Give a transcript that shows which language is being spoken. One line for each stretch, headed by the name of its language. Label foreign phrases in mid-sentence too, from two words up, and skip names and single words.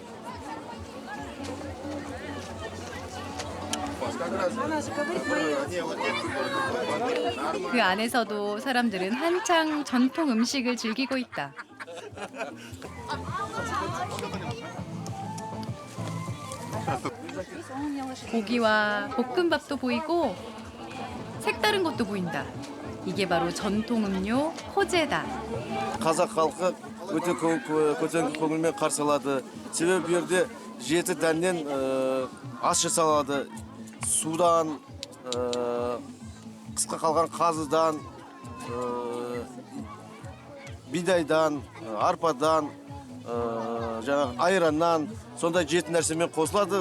Korean: 그 안에서도 사람들은 한창 전통 음식을 즐기고 있다. 고기와 볶음밥도 보이고 색다른 것도 보인다. 이게 바로 전통 음료 호제다.
Kazakh: Қазақ халқы өте көтеріңкі көңілмен қарсы алады. Себебі бұл жерде 7 дәннен ас жасалады. Судан, қысқа қалған қазыдан, бидайдан, арпадан, жаңағы айраннан, сондай 7 нәрсемен қосылады.